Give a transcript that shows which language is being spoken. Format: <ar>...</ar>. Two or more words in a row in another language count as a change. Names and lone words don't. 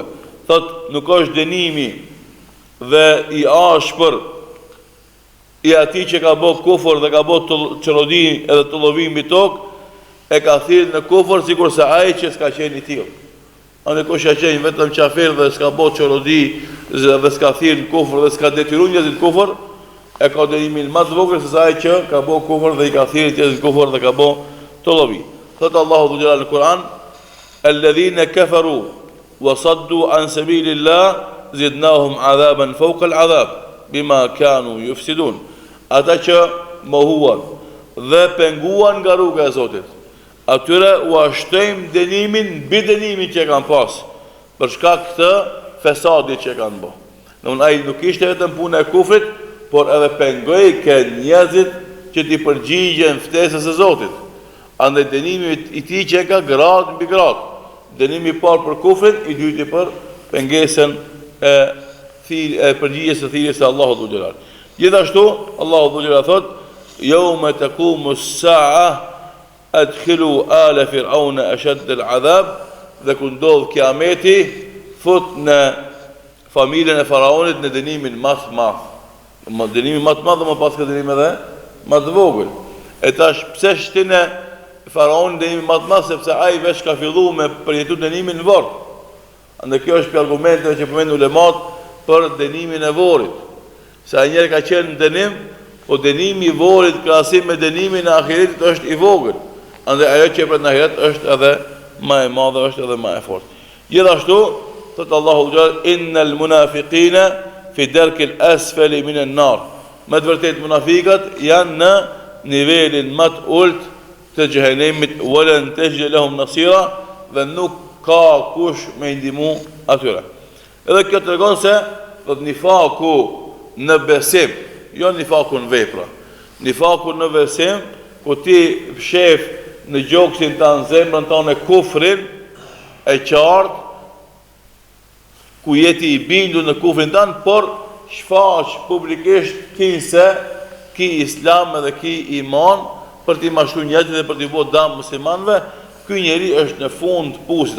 <sq>Thot nuk është dënimi dhe i ashpër i atij që ka bërë kufër dhe ka bërë çorodi edhe tullovim mbi tokë, e ka thirrë në kufër sikur se ai që s'ka qenë i tillë. Ande kush ka qenë vetëm qafir dhe s'ka bërë çorodi dhe s'ka thirrë në kufër dhe s'ka detyruar njerëzit në kufër, e ka dënimin më të vogël se ai që ka bërë kufër dhe i ka thirrë njerëzit në kufër dhe ka bërë tullovi. Thot</sq> <ar>الله ذو الجلال</ar> <sq>në Kur'an,</sq> <ar>الذين كفروا وصدوا عن سبيل الله زدناهم عذابا فوق العذاب بما كانوا يفسدون.</ar> <sq>Ata që mohuan dhe penguan nga rruga e Zotit, atyre u ashtojmë dënimin mbi dënimin që kanë pas për shkak të fesadit që kanë bërë. Domthonë ai nuk ishte vetëm puna e kufrit, por edhe pengoi ke njerëzit që t'i përgjigjen ftesës së Zotit. Andaj dënimi i tij që ka grad mbi grad. Dënimi i parë për kufrin, i dyti për pengesën e përgjigjes së thirrjes së Allahut</sq> <ar>ذو الجلال.</ar> <sq>Gjithashtu</sq> <ar>الله ذو الجلال</ar> <sq>thot:</sq> <ar>"يوم تقوم الساعة أدخلوا آل فرعون أشد العذاب",</ar> <sq>dhe kur ndodh kiameti, fut në familjen e faraonit në dënimin më të madh. Dënimi më të madh dhe më pas ka dënim edhe më të vogël. E tash pse shtin e faraonit dënimin më të madh, sepse ai veç ka filluar me përjetu dënimin në varr. Andaj kjo është për argumenteve që përmend ulemat për dënimin e varrit. Se ai njerë ka qenë në dënim, po dënimi i varrit krahasim me dënimin e ahiretit është i vogël. Andaj ajo që për në ahiret është edhe më e madhe, është edhe më e fortë. Gjithashtu thot</sq> <ar>الله جل: "إن المنافقين في الدرك الأسفل من النار."</ar> <sq>Me të vërtetë munafiqat janë në nivelin më të ulët të xhehenemit,</sq> <ar>ولن تجد لهم نصيرا,</ar> <sq>dhe nuk ka kush me ndihmu atyre. Edhe kjo tregon se thot nifaku në besim, jo nifaku në vepra. Nifaku në besim, ku ti shef në gjoksin tanë, zemrën tanë e kufrin e qartë, ku jeti i bindur në kufrin tanë, por shfaq publikisht ki se ki islam edhe ki iman për t'i mashtu njerëzit dhe për t'i bërë dëm muslimanëve, ky njeri është në fund pusit.</sq>